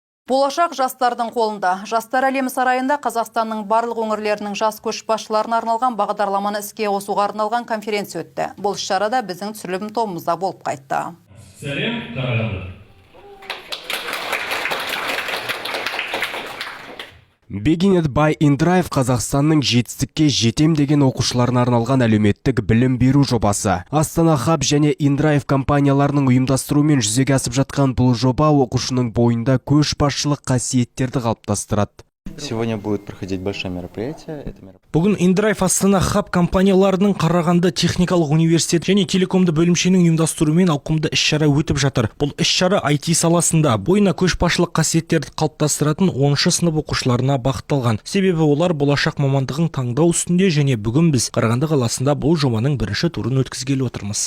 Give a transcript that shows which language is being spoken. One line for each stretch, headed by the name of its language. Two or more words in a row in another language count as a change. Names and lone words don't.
Kazakh: Болашақ жастардың қолында. Жастар әлемі сарайында Қазақстанның барлық өңірлерінің жас көшбасшыларына арналған бағдарламаны іске қосуға арналған конференция өтті. Бұл іс-шарада біздің түсірілім тобымызда болып қайтты. Сәлем, Қарағанды. Beginner by InDrive Қазақстанның жетістікке жетем деген оқушыларына арналған әлеуметтік білім беру жобасы. Астана Хаб және InDrive компанияларының ұйымдастыруымен жүзеге асып жатқан бұл жоба оқушының бойында көшбасшылық қасиеттерді қалыптастырады.
Russian: Сегодня будет проходить большое мероприятие.
Kazakh: Бүгін InDrive Астана Хаб компанияларының Қарағанды техникалық университет және телекомды бөлімшенің ұйымдастыруымен ауқымды іс-шара өтіп жатыр. Бұл іс-шара IT саласында бойына көшбасшылық қасиеттерді қалыптастыратын 10-шы сынып оқушыларына бағытталған. Себебі олар болашақ мамандығын таңдау үстінде және бүгін біз Қарағанды қаласында бұл жобаның бірінші турын өткізгелі отырмыз.